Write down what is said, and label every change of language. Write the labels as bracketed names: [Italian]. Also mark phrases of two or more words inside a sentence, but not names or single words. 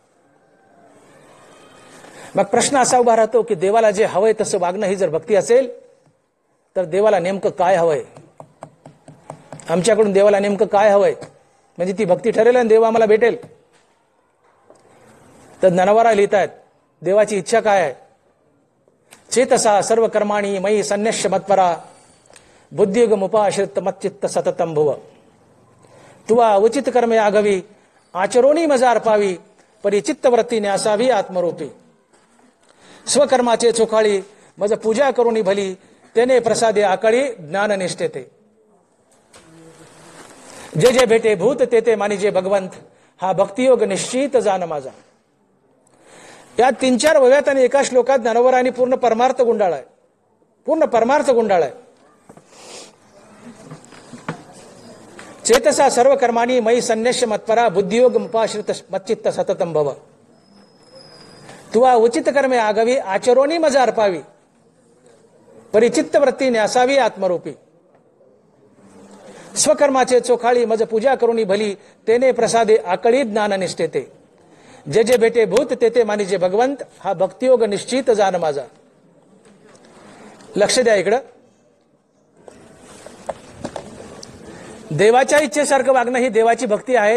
[Marathi] मग प्रश्न असा उभा राहतो की देवाला जे हवंय तसं वागणं ही जर भक्ती असेल तर देवाला नेमकं काय हवंय, आमच्याकडून देवाला नेमकं काय हवंय म्हणजे ती भक्ती ठरेल आणि देव आम्हाला भेटेल. तर ज्ञानोबा लिहितायत, देवाची इच्छा काय आहे. [Sanskrit] चेतसा सर्व कर्माणी मयी संन्यस्य मत्परा, बुद्धियुगमुपाश्रित मच्चित्त सततम भुव. [Marathi] तुवा उचित कर्मे आगवी, आचरोनी मजा अर्पावी, परिचित्तवृत्ती न्यासावी आत्मरूपी. स्वकर्माचे चोखाळी मज पूजा करुणी भली, तेने प्रसादे आकळी ज्ञान निष्ठेते. जे जे भेटे भूत ते ते मानिजे भगवंत, हा भक्तियोग निश्चित जाण माझा. या 3-4 वव्यात आणि एका श्लोकात ज्ञानोबरांनी पूर्ण परमार्थ गुंडाळाय, पूर्ण परमार्थ गुंडाळाय. [Sanskrit] चेतसा सर्व कर्माणी मयी संन्यस्य मत्परा, बुद्धियोग मुपाश्रित मच्चित्त सततम भव. [Marathi] तुवा उचित कर्मे आगवी, आचरोनी मजा अर्पावी, परिचित्त वृत्ती न्यासावी आत्मरूपी. स्वकर्माचे चोखाळी मज पूजा करुणी भली, तेने प्रसादे आकळी ज्ञान निष्ठेते. जे जे भेटे भूत ते ते मानिजे भगवंत, हा भक्तियोग निश्चित जाण माझा. लक्ष द्या इकडं. देवाच्या इच्छेसारखं वागणं ही देवाची भक्ती आहे.